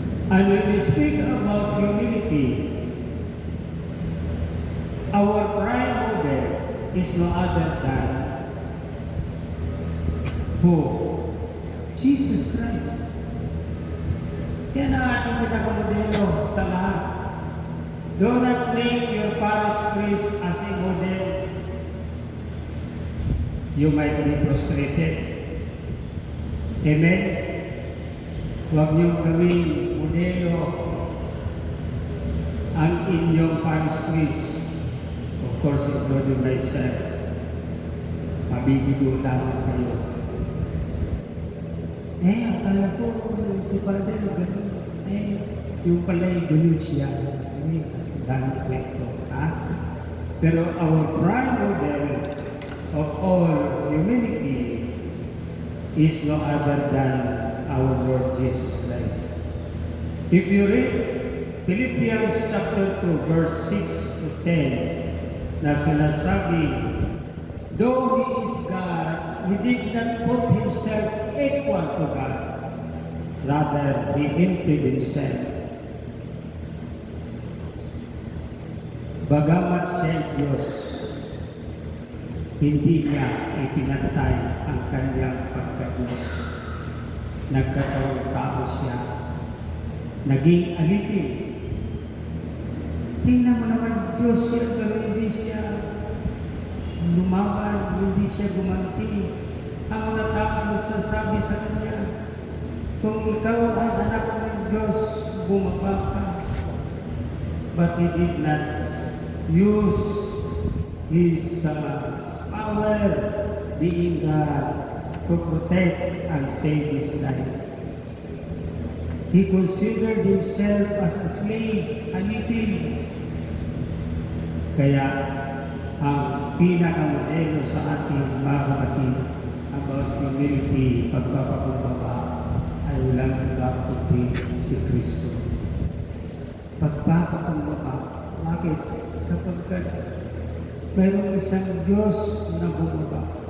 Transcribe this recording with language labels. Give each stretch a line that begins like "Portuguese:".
English: And when we speak about humility, our prime model is no other than who? Jesus Christ.
Filipino: Yan ang ating pinakamodelo sa lahat.
English: Do not make your parish priest as a model. You might be frustrated. Amen?
Filipino: Huwag niyong gawing modelo ang inyong parish priest.
English: Of course, including myself.
Filipino: Mabibigo lamang kayo. Akala ko si Padre gano'n. Yung pala'y gano'n siya. Ganong kwento. Pero
English: our prime model of all humility is no other than our Lord Jesus Christ. If you read Philippians chapter 2 verse 6 to 10,
Filipino: na sinasabi,
English: though He is God, He did not put Himself equal to God. Rather, He emptied Himself.
Filipino: Bagamat siya Diyos, hindi niya itinatay ang kanyang pagka-Diyos. Nagkatawang tao siya. Naging alipin. Tingnan mo naman, Diyos siya, pero hindi siya lumaban, hindi siya gumanti. Ang mga tao nagsasabi sa kanya, kung ikaw ay anak ng Diyos, bumaba ka.
English: But He did not use His power, being God, to protect and save His life. He considered Himself as a slave, alipin.
Filipino: Kaya, ang pinakamodelo sa ating mga kapatid
English: about humility,
Filipino: pagpapakumbaba, ay walang iba kundi si Kristo. Pagpapakumbaba, bakit? Sapagkat mayroong isang Diyos na bumaba.